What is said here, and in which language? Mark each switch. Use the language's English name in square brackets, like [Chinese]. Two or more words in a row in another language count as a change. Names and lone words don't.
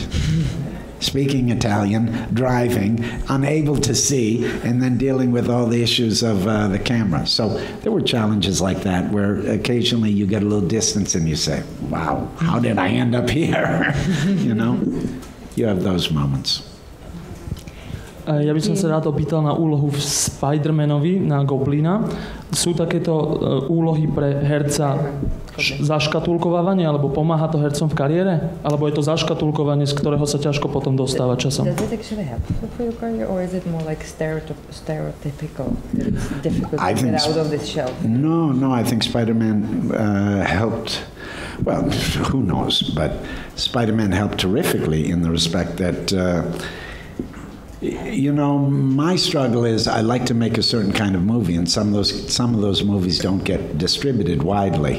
[English] Speaking Italian, driving, unable to see, and then dealing with all the issues of the camera. So there were challenges like that where occasionally you get a little distance and you say, wow, how did I end up here? You know, you have those moments. [Slovak] Ja by som sa rád opýtal na úlohu v Spider-Manovi, na Goblina. Sú takéto úlohy pre herca zaškatulkovávanie, alebo pomáha to hercom v kariére? Alebo je to zaškatulkovanie, z ktorého sa ťažko potom dostáva časom? [English] Does it actually help for your career, or is it more like stereotypical? It's difficult to get out of this shell. No, I think Spider-Man helped. Well, who knows? But Spider-Man helped terrifically in the respect that you know, my struggle is I like to make a certain kind of movie, and some of those movies don't get distributed widely.